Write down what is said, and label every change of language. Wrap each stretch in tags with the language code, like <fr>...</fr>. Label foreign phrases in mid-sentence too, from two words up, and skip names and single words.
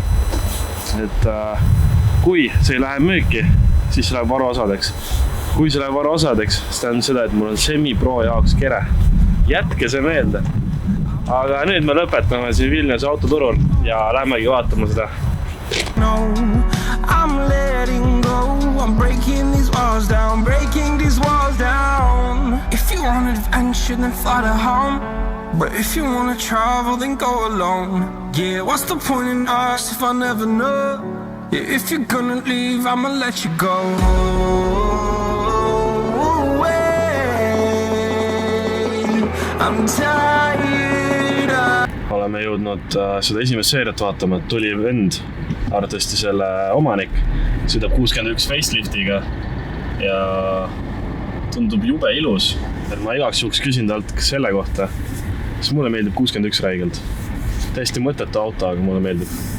<et>Et kui see ei lähe müüki, siis see läheb varuosadeks. Kui see läheb varuosadeks, siis tähendab seda, et mul on semi-pro jaoks kere. Jätke see meelde. Aga nüüd me lõpetame siin Vilniuse autoturul ja lähmegi vaatama seda.</et> <en>No, I'm letting go. I'm breaking these walls down, breaking these walls down. If you want adventure, then fly to home. But if you want to travel, then go alone. Yeah, what's the point in us if I never know? Yeah, if you're gonna leave, I'ma let you go. I'm tired of...</en> <et>Oleme jõudnud seda esimest seeriat vaatama, tuli vend, arvatavasti selle omanik, sõidab 61 faceliftiga ja tundub jube ilus. Ma igaks juhuks küsin talt selle kohta, sest mulle meeldib 61 räigelt. Täiesti mõttetu auto, aga mulle meeldib.</et>